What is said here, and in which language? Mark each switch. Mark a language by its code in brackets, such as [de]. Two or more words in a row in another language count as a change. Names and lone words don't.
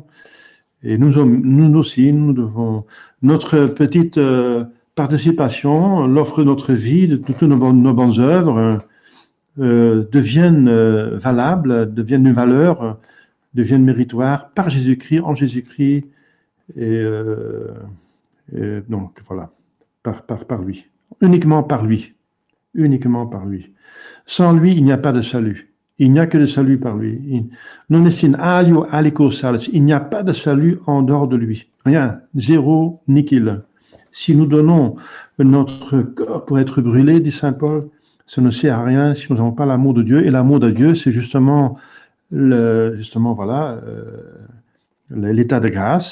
[fr] Et nous aussi, nous devons, notre petite participation, l'offre de notre vie, de toutes nos bonnes œuvres, deviennent valables, deviennent une valeur, deviennent méritoires par Jésus-Christ, en Jésus-Christ, et donc voilà, par lui, uniquement par lui. Sans lui, il n'y a pas de salut. Il n'y a que le salut par lui. [la] Non est in alio alico salus. [fr] Il n'y a pas de salut en dehors de lui. Rien. Zéro, nihil. Si nous donnons notre corps pour être brûlé, dit saint Paul, ça ne sert à rien si nous n'avons pas l'amour de Dieu. Et l'amour de Dieu, c'est justement, voilà, l'état de grâce.